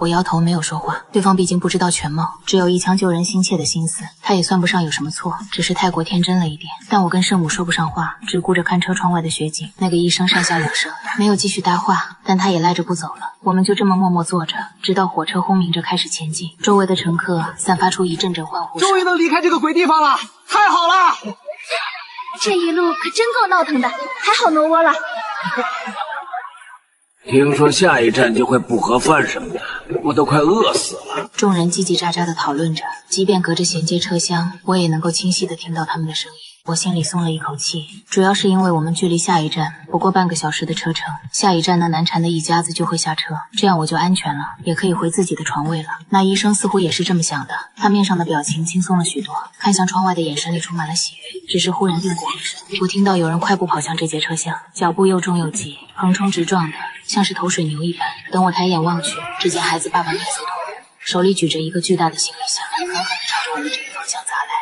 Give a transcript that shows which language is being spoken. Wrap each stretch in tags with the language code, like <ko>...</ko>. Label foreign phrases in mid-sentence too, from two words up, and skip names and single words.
<zh>我摇头没有说话，对方毕竟不知道全貌，只有一腔救人心切的心思，他也算不上有什么错，只是太过天真了一点。但我跟圣母说不上话，只顾着看车窗外的雪景。那个医生上下两声，没有继續搭话，但他也赖着不走了。我们就这么默默坐着，直到火车轰鸣着開始前進，周圍的乘客散發出一陣陣歡呼聲。終於能離開這個鬼地方了，太好了！這一路可真夠鬧騰的，還好挪窩了。聽說下一站就會補盒飯什麼的，我都快餓死了。眾人嘰嘰喳喳地討論着，即便隔着銜接車廂，我也能夠清晰地聽到他們的聲音。我心裡鬆了一口氣，主要是因為我們距離下一站不過半個小時的車程，下一站那難纏的一家子就會下車，這樣我就安全了，也可以回自己的床位了。那醫生似乎也是這麼想的，他面上的表情輕鬆了許多，看向窗外的眼神裡充滿了喜悅。只是忽然定過一聲，我聽到有人快步跑向這節車廂，腳步又重又急，橫衝直撞的，像是頭水牛一般。等我抬眼望去，只見孩子爸爸面色痛苦，手裡舉着一個巨大的行李箱，狠狠地朝着我的這個方向砸來。</zh>